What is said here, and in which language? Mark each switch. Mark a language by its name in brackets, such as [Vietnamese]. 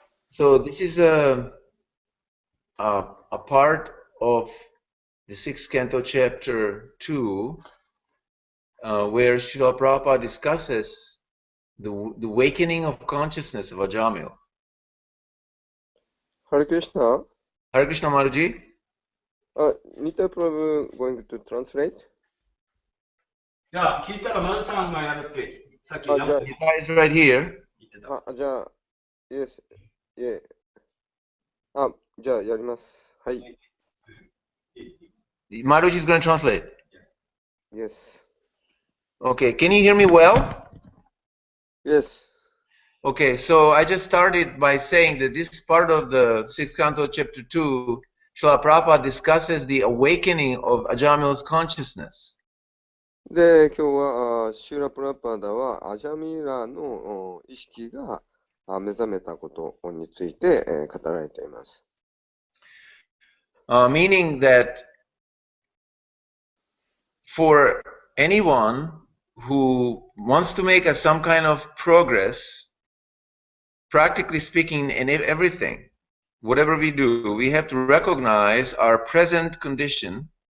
[English] So this is a part of the 6th canto, chapter 2, where Srila Prabhupada discusses the awakening of consciousness of Ajamil. Hare Krishna. Hare Krishna Maharaj. Nita Prabhu going to translate? [Japanese] Yeah, Kita Raman-sanがやるってさっき [English] Nita is right here. [Japanese] じゃあ、 [English] yes, yeah. [Japanese] じゃあやります。はい。 [English] Maharaj is going to translate. Yes. Okay, can you hear me well? Yes. Okay, so I just started by saying that this part of the 6th canto, chapter 2, Srila Prabhupada discusses the awakening of Ajamil's consciousness. [Japanese] で、今日はシューラ・プラパダはアジャミラの意識が目覚めたことについて語られています。 [English] Meaning that for anyone who wants to make some kind of progress, practically speaking, in everything, whatever we do, we have to recognize our present condition.